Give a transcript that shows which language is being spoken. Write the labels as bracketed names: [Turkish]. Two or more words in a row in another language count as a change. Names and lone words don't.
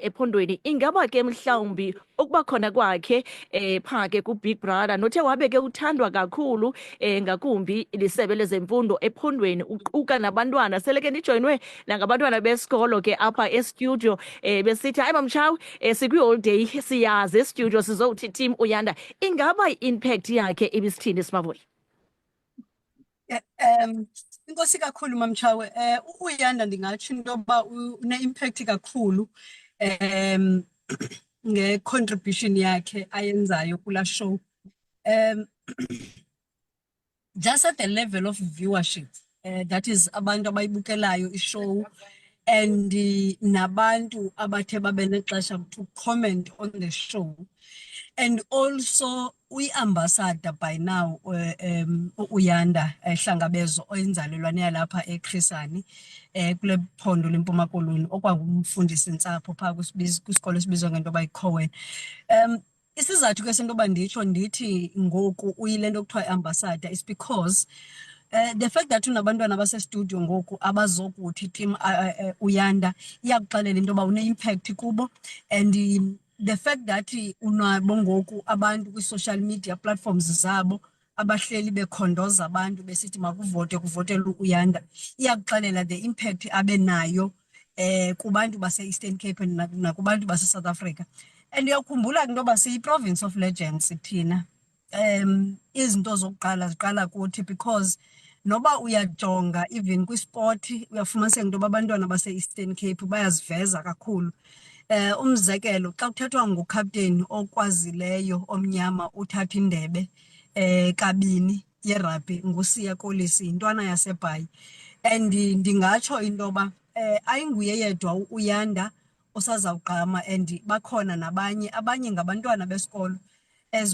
[Xhosa] ephondweni, ingaba ke mhlawumbi ukuba khona kwakhe pha ke ku Big Brother nothe wabe ke uthandwa kakhulu ngakumbi lisebe lezemfundo ephondweni uquka nabantwana sele ke nijoyinwe nangabantwana besikolo ke apha estudio besithi hayi Mamchawe sikwi-holiday siyazi estudio sizothi team Uyanda, ingaba i-impact yakhe ibisithini Simavuyi? Inkosi kakhulu Mamchawe. uYanda ndingatsho into yoba une-impact kakhulu nge-contribution yakhe ayenzayo kula show. [English] Just at the level of viewership, that is [Xhosa] abantu abayibukelayo ishow and nabantu abathe babe nexesha [English] to comment on the show. [Xhosa] And also uyi-ambassador by now uYanda Hlangabezo oyinzalelwane yalapha eChrisani kule phondo leMpuma Koloni okwangumfundisi ntsapho phaa kwisikolo esibizwa ngento yoba yiCowan. Isizathu ke sento yoba nditsho ndithi ngoku uyile nto kuthiwa i-ambassador [English] is because the fact that [Xhosa] unabantwana basestudio ngoku abazokuthi team uYanda iyakuxelela into yoba une-impact kubo, [English] and the fact that [Xhosa] unabo ngoku abantu kwi- [English] social media platforms [Xhosa] zabo abahleli bekhondoza abantu besithi makuvote kuvotelwe uYanda iyakuxelela [English] the impact [Xhosa] abe nayo kubantu base-Eastern Cape nakubantu base-South Africa. And uyakhumbula into yoba siyi- [English] province of legends [Xhosa] thina. Izinto zokuqala ziqala kuthi because noba uyajonga even kwisport uyafumaniseka into yoba abantwana base-Eastern Cape bayaziveza kakhulu. Umzekelo xa kuthethwa ngocaptain okwazileyo omnyama uthatha indebe kabini yerugby nguSiya Kolisi yintwana yaseBhayi, and ndingatsho into yoba ayinguye yedwa uYanda osazawugqama, and bakhona abanye ngabantwana besikolo as